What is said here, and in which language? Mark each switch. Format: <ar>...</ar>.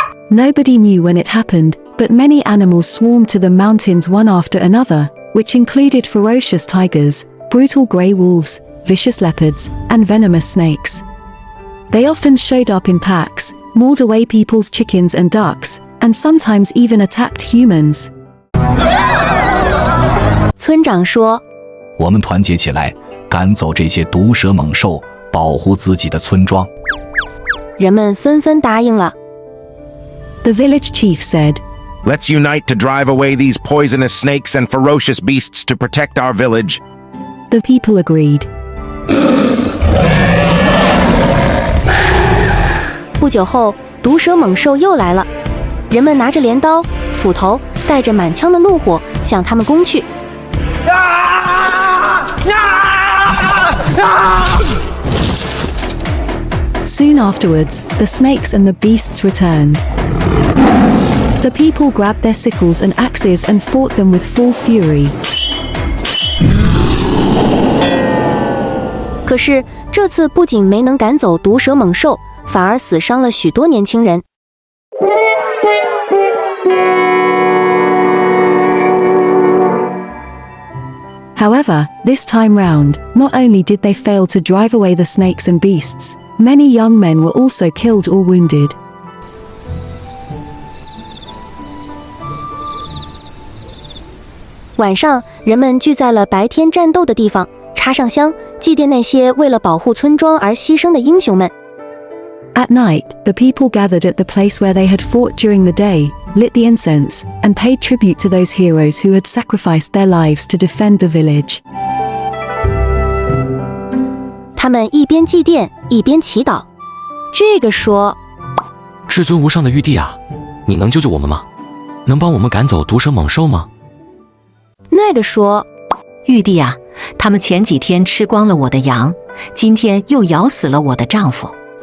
<en>Nobody knew when it happened, but many animals swarmed to the mountains one after another, which included ferocious tigers, brutal grey wolves, vicious leopards, and venomous snakes. They often showed up in packs, mauled away people's chickens and ducks, and sometimes even attacked humans.</en> <zh>村长说：“ 我们团结起来，赶走这些毒蛇猛兽，保护自己的村庄。” 人们纷纷答应了。</zh> <en>The village chief said, "Let's unite to drive away these poisonous snakes and ferocious beasts to protect our village." The people agreed.</en> <zh>不久后，毒蛇猛兽又来了，人们拿着镰刀、斧头，带着满腔的怒火向他们攻去。</zh> <en>Soon afterwards, the snakes and the beasts returned. The people grabbed their sickles and axes and fought them with full fury.</en> <zh>可是这次不仅没能赶走毒蛇猛兽，反而死伤了许多年轻人。</zh> <en>However, this time round, not only did they fail to drive away the snakes and beasts, many young men were also killed or wounded.</en> <zh>晚上，人们聚在了白天战斗的地方，插上香，祭奠那些为了保护村庄而牺牲的英雄们。</zh> <en>At night, the people gathered at the place where they had fought during the day, lit the incense, and paid tribute to those heroes who had sacrificed their lives to defend the village.</en> <zh>他们一边祭奠，一边祈祷。这个说：“ 至尊无上的玉帝啊，你能救救我们吗？能帮我们赶走毒蛇猛兽吗？” 那个说：“ 玉帝啊，他们前几天吃光了我的羊，今天又咬死了我的丈夫。”</zh>